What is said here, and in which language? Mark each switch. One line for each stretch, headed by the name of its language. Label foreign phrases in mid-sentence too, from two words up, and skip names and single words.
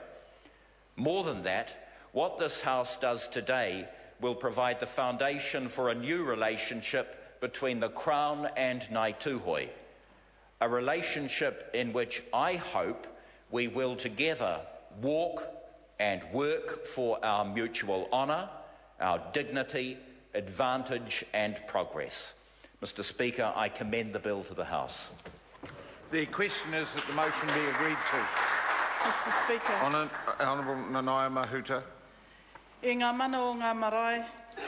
English: More than that, what this House does today will provide the foundation for a new relationship between the Crown and Ngāi Tuhoe, a relationship in which I hope we will together walk and work for our mutual honour, our dignity, advantage and progress. Mr. Speaker, I commend the bill to the House. The question is that the motion be agreed to. Mr. Speaker. Honourable Nanaia Mahuta.
Māori: I ngā mana o ngā marae,